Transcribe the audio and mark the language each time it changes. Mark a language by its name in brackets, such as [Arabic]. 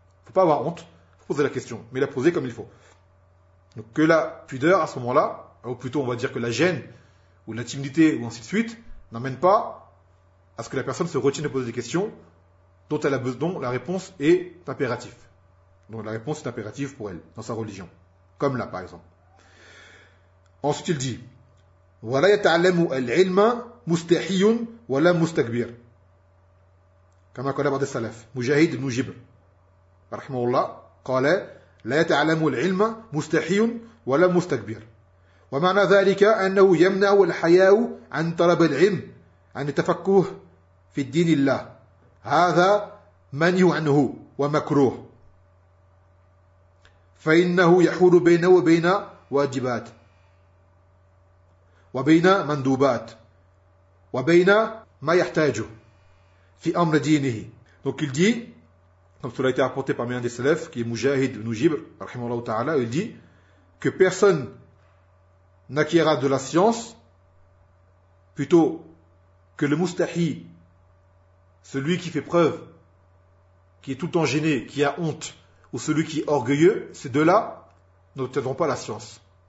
[French] Il ne faut pas avoir honte, il faut poser la question, mais la poser comme il faut. Donc que la pudeur, à ce moment-là, ou plutôt on va dire que la gêne, ou la timidité, ou ainsi de suite, n'amène pas à ce que la personne se retienne de poser des questions dont la réponse est impérative. Donc la réponse est impérative pour elle, dans sa religion. Comme là, par exemple. Ensuite, il dit, [Arabic] « وَلَا يَتَعْلَمُ الْعِلْمَ مُسْتَحِيٌ وَلَا مُسْتَكْبِيرٌ » كما قال بعض السلف مجاهد بن جبر رحمه الله قال لا يتعلم العلم مستحي ولا مستكبر ومعنى ذلك أنه يمنع الحياء عن طلب العلم عن التفكه في الدين الله هذا منيع عنه ومكروه فإنه يحول بينه وبين واجبات وبين مندوبات وبين ما يحتاجه. [French] Donc il dit, comme cela a été rapporté par un des salafs, qui est Mujahid ibn Jibr, rahimahullah ta'ala, il dit que personne n'acquiera de la science plutôt que le mustahi, celui qui fait preuve, qui est tout le temps gêné, qui a honte, ou celui qui est orgueilleux, ces deux-là n'obtiendront pas la science.